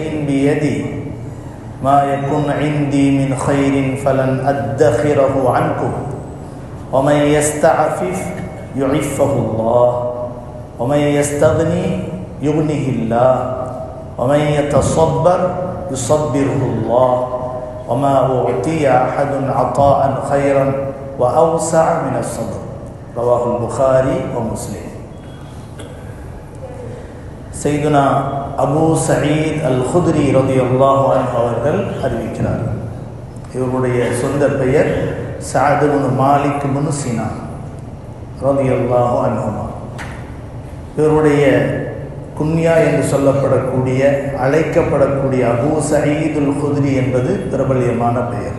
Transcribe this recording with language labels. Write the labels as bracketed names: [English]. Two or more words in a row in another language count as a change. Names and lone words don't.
[Arabic] بيدي ما يكن عندي من خير فلن أدخره عنكم ومن يستعفف يعفه الله ومن يستغني يغنه الله ومن يتصبر يصبره الله وما أعطي أحد عطاء خيرا وأوسع من الصبر رواه البخاري ومسلم. [Tamil] سيدنا அபூ சயீத் அல் குத்ரி [Arabic] رضي الله عنه [Tamil] அவர்கள் அறிவிக்கிறார்கள். இவருடைய சொந்த பெயர் சஅத் இப்னு மாலிக் இப்னு சினான் [Arabic] رضي الله عنهما. [Tamil] இவருடைய குன்யா என்று சொல்லப்படக்கூடிய அழைக்கப்படக்கூடிய அபூ சயீத் அல் குத்ரி என்பது பிரபல்யமான பெயர்.